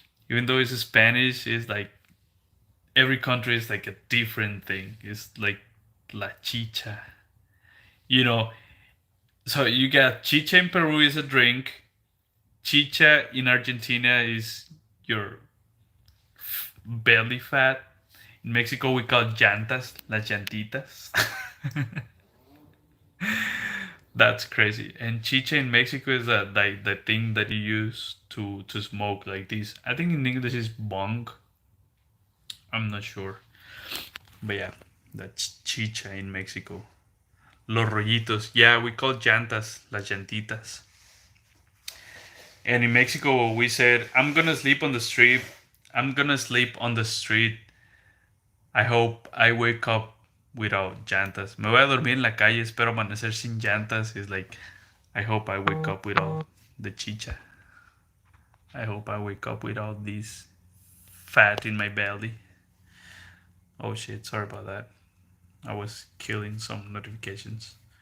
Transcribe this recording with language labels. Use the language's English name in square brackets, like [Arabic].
[English] Even though it's Spanish, it's like every country is like a different thing. It's like la chicha. You know, so you got chicha in Peru is a drink. Chicha in Argentina is your belly fat. In Mexico we call llantas, las llantitas. That's crazy. And chicha in Mexico is like the thing that you use to smoke like this. I think in English is bong. I'm not sure. But yeah, that's chicha in Mexico. [Spanish] Los rollitos. [English] Yeah, we call llantas, las llantitas. And in Mexico we said, I'm gonna sleep on the street. I'm gonna sleep on the street. I hope I wake up without llantas. [Spanish] Me voy a dormir en la calle, espero amanecer sin llantas. [English] It's like, I hope I wake up without the chicha. I hope I wake up without this fat in my belly. Oh shit, sorry about that. I was killing some notifications.